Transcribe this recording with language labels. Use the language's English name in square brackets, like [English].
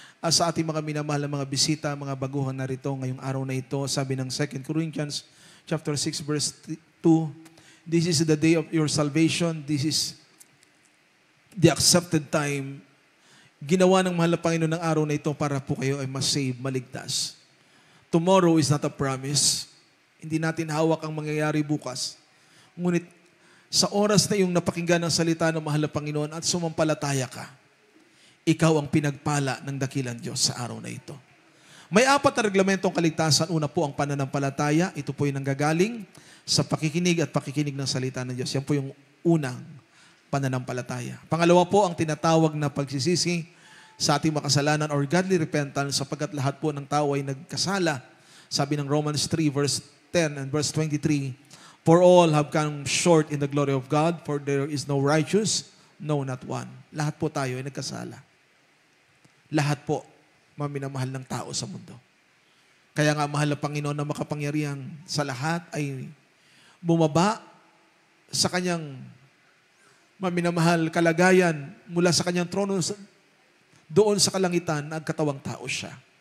[Filipino] Sa ating mga minamahal na mga bisita, mga baguhan na rito ngayong araw na ito, sabi ng 2 Corinthians chapter 6 verse 2, [English] this is the day of your salvation, this is the accepted time. [Filipino] Ginawa ng mahal na Panginoon ng araw na ito para po kayo ay masave, maligtas. [English] Tomorrow is not a promise. [Filipino] Hindi natin hawak ang mangyayari bukas. Ngunit sa oras na iyong napakinggan ang salita ng mahal na Panginoon at sumampalataya ka, ikaw ang pinagpala ng dakilang Diyos sa araw na ito. May 4 na reglamentong kaligtasan. Una po ang pananampalataya. Ito po yung nanggagaling sa pakikinig at pakikinig ng salita ng Diyos. Yan po yung unang pananampalataya. Pangalawa po ang tinatawag na pagsisisi sa ating makasalanan [English] or godly repentance, [Filipino] sapagkat lahat po ng tao ay nagkasala. [English] Sabi ng Romans 3 verse 10 and verse 23, "For all have come short in the glory of God, for there is no righteous, no, not one." [Filipino] Lahat po tayo ay nagkasala. Lahat po, maminamahal ng tao sa mundo. Kaya nga mahal na Panginoon na makapangyarihan sa lahat ay bumaba sa kanyang maminamahal kalagayan mula sa kanyang trono doon sa kalangitan, nagkatawang tao siya.